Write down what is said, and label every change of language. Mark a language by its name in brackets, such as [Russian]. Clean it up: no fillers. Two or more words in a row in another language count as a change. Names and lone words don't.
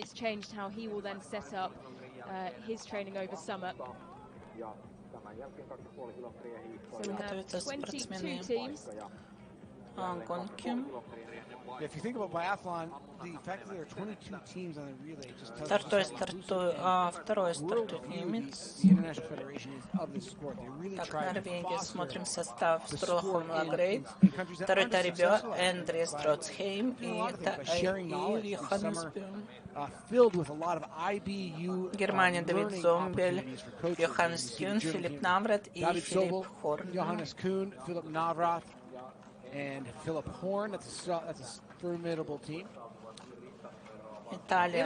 [Russian] Готовятся спортсмены гонки. Второй стартует немец. Так, Норвегия. Смотрим состав. Турла Холмла Грейт. Второй Тарибё, Эндрис Троцхейм и Йоханнесбюм. Германия Давид Зомбель, Йоханнес Кюн, Филипп Наврат и Филипп Хорн. Италия.